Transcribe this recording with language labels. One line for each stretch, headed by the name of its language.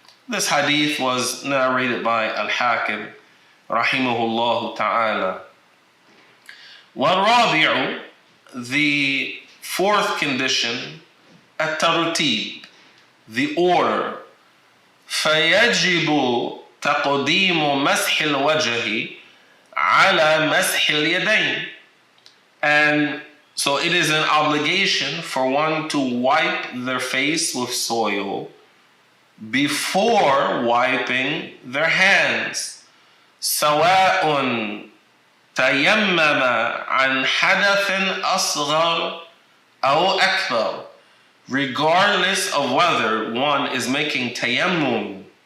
English: This hadith was narrated by Al-Hakim rahimahullah ta'ala.
Arabic: والرابع,
English: the 4th condition, الترتيب, the order.
Arabic: فيجب تقديم مسح الوجه على مسح اليدين.
English: And so it is an obligation for one to wipe their face with soil before wiping their hands.
Arabic: سواء تيمم عن حدث أصغر أو أكبر,
English: regardless of whether one is making tayammum